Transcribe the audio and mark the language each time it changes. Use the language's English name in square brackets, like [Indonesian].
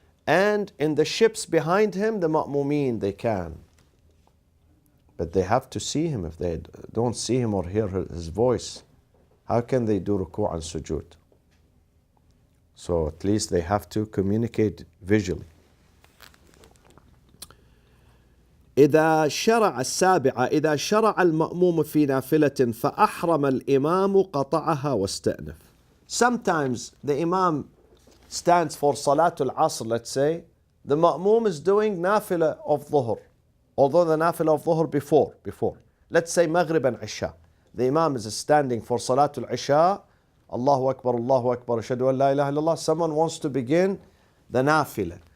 [English] And in the ships behind him, the ma'mumeen, they can. But they have to see him. If they don't see him or hear his voice, how can they do ruku' and sujood? So at least they have to communicate visually. [Arabic] إذا شرع السابعة إذا شرع المأموم في نافلة فأحرم الإمام قطعها واستأنف. [English] Sometimes the imam stands for Salatul Asr, let's say. The ma'mum is doing nafila of dhuhr. Although the nafila of dhuhr before. Let's say Maghrib and Isha. The imam is standing for Salatul Isha. [Arabic] Allahu Akbar, Ashhadu an la ilaha illallah. [English] Someone wants to begin the nafila.